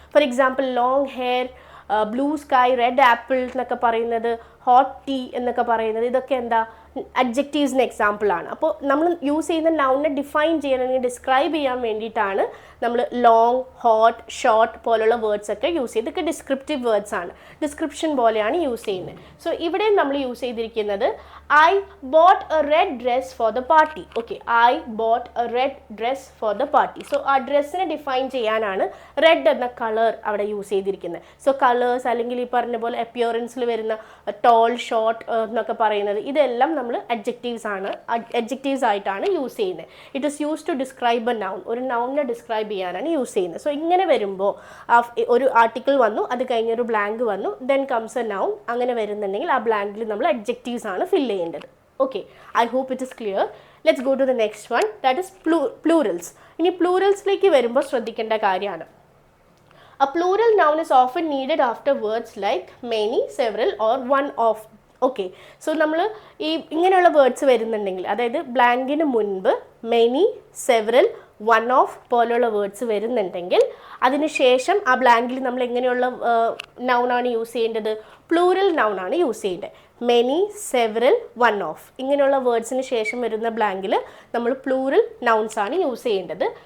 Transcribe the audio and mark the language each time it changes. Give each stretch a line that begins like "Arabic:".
Malayalam: For example long hair, blue sky, red apple എന്നൊക്കെ പറയുന്നത്, hot tea എന്നൊക്കെ പറയുന്നത്, ഇതൊക്കെ എന്താ? അഡ്ജക്റ്റീവ്സിന് എക്സാമ്പിളാണ്. അപ്പോൾ നമ്മൾ യൂസ് ചെയ്യുന്ന നൗണിനെ ഡിഫൈൻ ചെയ്യാൻ അല്ലെങ്കിൽ ഡിസ്ക്രൈബ് ചെയ്യാൻ വേണ്ടിയിട്ടാണ് നമ്മൾ ലോങ്, ഹോട്ട്, ഷോർട്ട് പോലുള്ള വേർഡ്സ് ഒക്കെ യൂസ് ചെയ്ത്. ഇതൊക്കെ ഡിസ്ക്രിപ്റ്റീവ് വേർഡ്സ് ആണ്, ഡിസ്ക്രിപ്ഷൻ പോലെയാണ് യൂസ് ചെയ്യുന്നത്. സോ ഇവിടെ നമ്മൾ യൂസ് ചെയ്തിരിക്കുന്നത്
English: I bought a red dress for the party. Okay, I bought a red dress for the party.
Malayalam: So ആ ഡ്രസ്സിനെ ഡിഫൈൻ ചെയ്യാനാണ് റെഡ് എന്ന കളർ അവിടെ യൂസ് ചെയ്തിരിക്കുന്നത്. സോ കളേഴ്സ് അല്ലെങ്കിൽ ഈ പറഞ്ഞ പോലെ അപ്പിയറൻസിൽ വരുന്ന ടോൾ, ഷോർട്ട് എന്നൊക്കെ പറയുന്നത് ഇതെല്ലാം നമ്മൾ അഡ്ജക്റ്റീവ്സ് ആയിട്ടാണ് യൂസ് ചെയ്യുന്നത്.
English: It is use to describe a noun.
Malayalam: ഒരു നൗണിനെ ഡിസ്ക്രൈബ് ചെയ്യാനാണ് യൂസ് ചെയ്യുന്നത്. സോ ഇങ്ങനെ വരുമ്പോൾ ഒരു ആർട്ടിക്കിൾ വന്നു, അത് കഴിഞ്ഞൊരു ബ്ലാങ്ക് വന്നു,
English: Then comes a noun.
Malayalam: അങ്ങനെ വരുന്നുണ്ടെങ്കിൽ ആ ബ്ലാങ്കിൽ നമ്മൾ അഡ്ജക്റ്റീവ്സ് ആണ് ഫില്ല് ചെയ്യേണ്ടത്.
English: Okay, I hope it is clear. Let's go to the next one, that is plurals.
Malayalam: ഇനി പ്ലൂറൽസിലേക്ക് വരുമ്പോൾ ശ്രദ്ധിക്കേണ്ട കാര്യമാണ്.
English: A plural noun is often needed after words like many, several or one of.
Malayalam: Okay, so നമ്മൾ ഈ ഇങ്ങനെയുള്ള words വരുന്നുണ്ടെങ്കിൽ, അതായത് ബ്ലാങ്കിന് മുൻപ് മെനി, സെവറൽ, വൺ ഓഫ് പോലെയുള്ള വേർഡ്സ് വരുന്നുണ്ടെങ്കിൽ അതിനുശേഷം ആ ബ്ലാങ്കിൽ നമ്മൾ എങ്ങനെയുള്ള നൗണാണ് യൂസ് ചെയ്യേണ്ടത്? പ്ലൂറൽ നൗണാണ് യൂസ് ചെയ്യേണ്ടത്. മെനി, സെവറൽ, വൺ ഓഫ് ഇങ്ങനെയുള്ള വേർഡ്സിന് ശേഷം വരുന്ന ബ്ലാങ്കിൽ നമ്മൾ പ്ലൂറൽ നൗൺസ് ആണ് യൂസ് ചെയ്യേണ്ടത്.